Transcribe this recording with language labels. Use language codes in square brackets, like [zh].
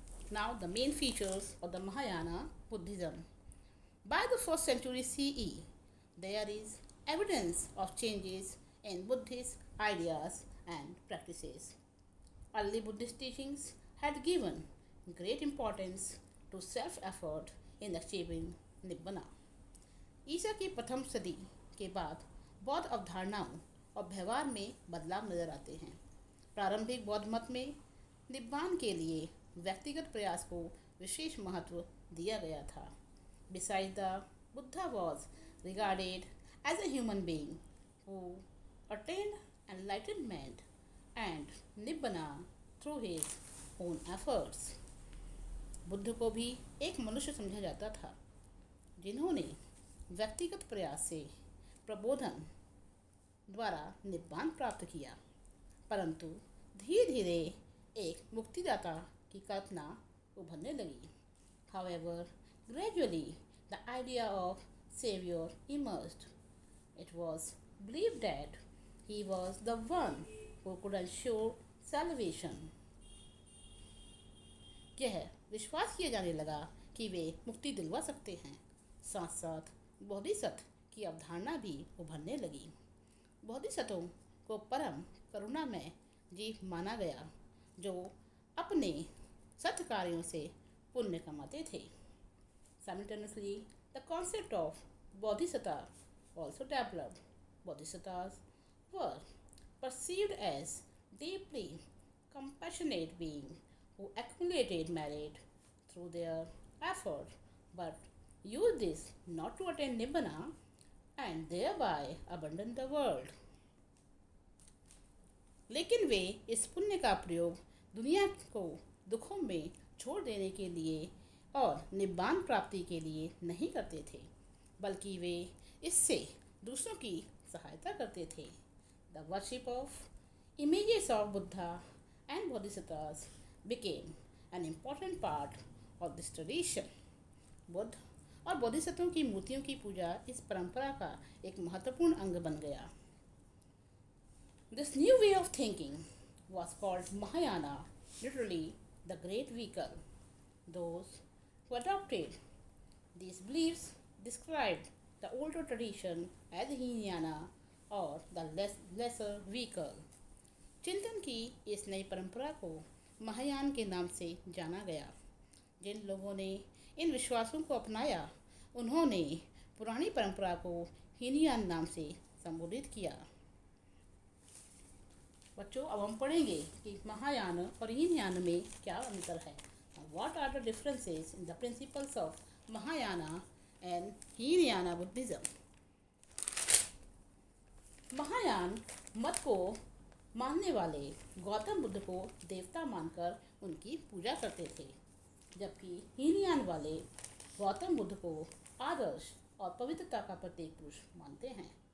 [en] Now, the main features of the Mahayana Buddhism. By the 1st century CE, there is evidence of changes in Buddhist ideas and practices. Early Buddhist teachings had given great importance to self-effort in achieving nibbana. [hi] ईसा की प्रथम सदी के बाद बौद्ध अवधारणाओं और व्यवहार में बदलाव नजर आते हैं. प्रारंभिक बौद्ध मत में निब्बान के लिए व्यक्तिगत प्रयास को विशेष महत्व दिया गया था. [en] Besides, the Buddha was regarded as a human being who attained enlightenment and nibbana through his own efforts. [hi] Buddha को भी एक मनुष्य समझा जाता था जिन्होंने व्यक्तिगत प्रयास से प्रबोधन द्वारा निब्बान प्राप्त किया, परंतु धीरे धीरे एक मुक्तिदाता की कल्पना उभरने लगी. [en] However, gradually the idea of savior emerged. It was believed that he was the one who could ensure salvation. [hi] यह विश्वास किया जाने लगा कि वे मुक्ति दिलवा सकते हैं. साथ साथ बोधिसत्व की अवधारणा भी उभरने लगी. बोधिसत्वों को परम करुणामय जीव माना गया जो अपने सत्य कार्यों से पुण्य कमाते थे. [en] Simultaneously, the concept of bodhisattva also developed. Bodhisattvas were perceived as deeply compassionate beings who accumulated merit through their effort but used this not to attain nibbana and thereby abandon the world. [hi] लेकिन वे इस पुण्य का प्रयोग दुनिया को दुखों में छोड़ देने के लिए और निब्बान प्राप्ति के लिए नहीं करते थे, बल्कि वे इससे दूसरों की सहायता करते थे. [en] The worship of images of Buddha and Bodhisattvas became an important part of this tradition. [hi] Buddha और बोधिसत्वों की मूर्तियों की पूजा इस परंपरा का एक महत्वपूर्ण अंग बन गया. [en] This new way of thinking was called Mahayana, literally the great vehicle. Those who adopted these beliefs described the older tradition as Hinayana or the lesser vehicle. [hi] चिंतन की इस नई परंपरा को महायान के नाम से जाना गया. जिन लोगों ने इन विश्वासों को अपनाया उन्होंने पुरानी परंपरा को हीनयान नाम से संबोधित किया. बच्चों, अब हम पढ़ेंगे कि महायान और हीनयान में क्या अंतर है. [en] What are the differences in the principles of Mahayana and Hinayana Buddhism? [hi] Mahayana मत को मानने वाले गौतम बुद्ध को देवता मानकर उनकी पूजा करते थे, जबकि हीनयान वाले गौतम बुद्ध को आदर्श और पवित्रता का प्रतीक पुरुष मानते हैं.